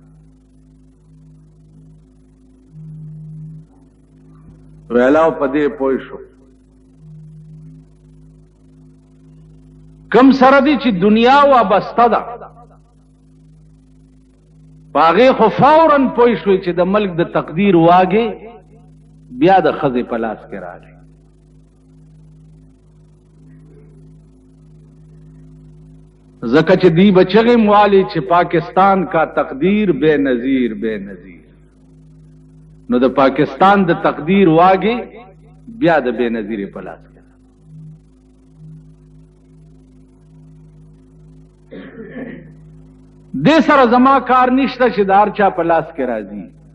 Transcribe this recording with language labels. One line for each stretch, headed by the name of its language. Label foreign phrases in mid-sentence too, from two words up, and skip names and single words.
Pashto: ویلاو په دې پوه شو کم سره دی چې دنیا وابسته ده په هغې خو فوراً پوه شوی چې د ملک د تقدیر واګې بیا د ښځې په لاس کې راغی. ځکه چې دی به چغې موالي چې
Urdu: پاکستان کا تقدیر بے نظیر بے نظیر.
Pashto: نو د پاکستان د تقدیر واګې بیا د بے نظیرې په لاس کې. دې سره زما کار نشته چې د هر چا په لاس کې راځي.